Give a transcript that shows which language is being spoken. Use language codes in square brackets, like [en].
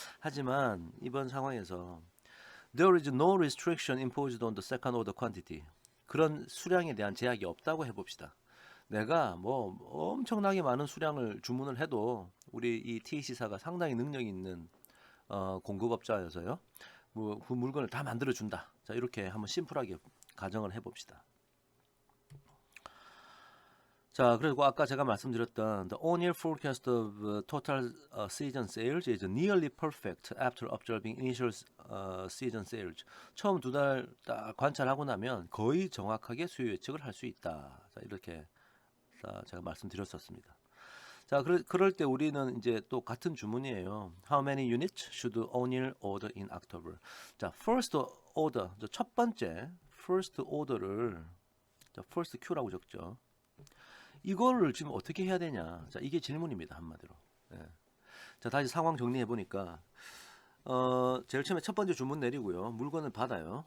[ko] 하지만 이번 상황에서 [en] There is no restriction imposed on the second order quantity. [ko] 그런 수량에 대한 제약이 없다고 해봅시다. 내가 뭐 엄청나게 많은 수량을 주문을 해도 우리 이 TAC사가 상당히 능력 있는 공급업자여서요. 뭐 그 물건을 다 만들어 준다. 자, 이렇게 한번 심플하게 가정을 해봅시다. 자, 그리고 아까 제가 말씀드렸던 [en] the on-year forecast of total season sales is nearly perfect after observing initial season sales. [ko] 처음 2달 딱 관찰하고 나면 거의 정확하게 수요 예측을 할 수 있다. 자, 이렇게 제가 말씀드렸었습니다. 자, 그럴 때 우리는 이제 또 같은 주문이에요. [en] How many units should O'Neill order in October? [ko] 자, first order, 첫 번째 first order를 자, first Q라고 적죠. 이거를 지금 어떻게 해야 되냐? 자, 이게 질문입니다, 한마디로. 예. 자, 다시 상황 정리해 보니까 제일 처음에 첫 번째 주문 내리고요. 물건을 받아요.